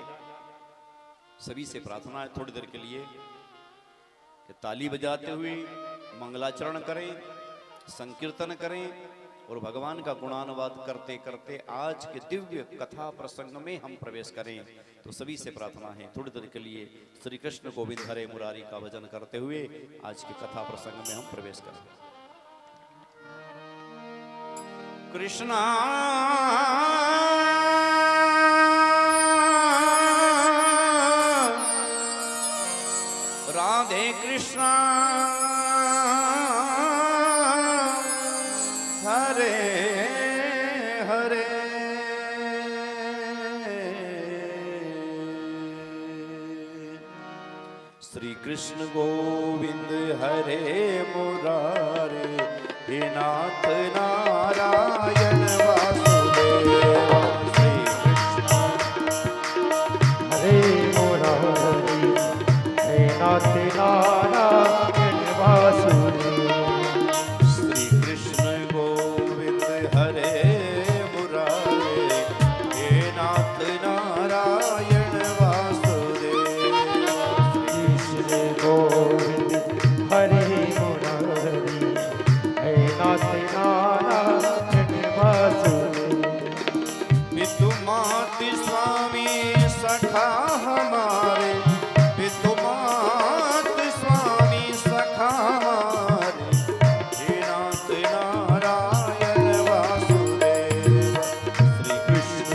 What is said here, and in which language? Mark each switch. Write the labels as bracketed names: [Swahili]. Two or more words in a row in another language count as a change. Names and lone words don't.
[Hindi] सभी से प्रार्थना है थोड़ी देर के लिए कि ताली बजाते हुए मंगलाचरण करें, संकीर्तन करें और भगवान का गुणानुवाद करते करते आज के दिव्य कथा प्रसंग में हम प्रवेश करें। तो सभी से प्रार्थना है थोड़ी देर के लिए श्री कृष्ण गोविंद हरे मुरारी का भजन करते हुए आज के कथा प्रसंग में हम प्रवेश करें। [Sanskrit] कृष्णा राधे कृष्णा हरे हरे श्री कृष्ण गोविंद हरे मुरारे हे नाथ नारायण वासुदेव श्री कृष्ण हरे मुरारी हे नाथ नारायण वासुदेव श्री कृष्ण गोविंद हरे मुरारे हे नाथ नारायण वासुदेव कृष्ण गोविंद हरे मुरारी हे नाथ नारायण वासुदेव [Hindi] पितु मात स्वामी सखा हमारे पितु मात स्वामी सखा हमारे [Sanskrit] हे नाथ नारायण वासुदेव श्री कृष्ण